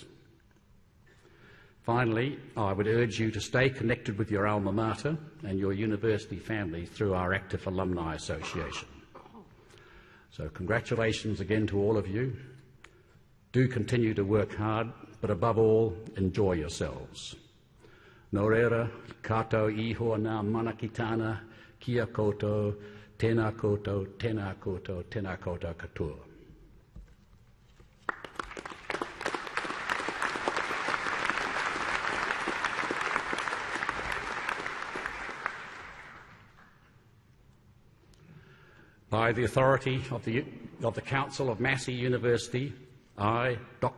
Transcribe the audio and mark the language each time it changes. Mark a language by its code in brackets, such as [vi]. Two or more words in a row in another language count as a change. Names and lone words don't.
[en] Finally, I would urge you to stay connected with your alma mater and your university family through our active alumni association. So congratulations again to all of you. Do continue to work hard, but above all, enjoy yourselves. [mi] Nō reira, kātou iho nā manakitana, kia koutou, tēnā koutou, tēnā koutou, tēnā koutou katoa. [en] By the authority of the Council of Massey University, I, Dr.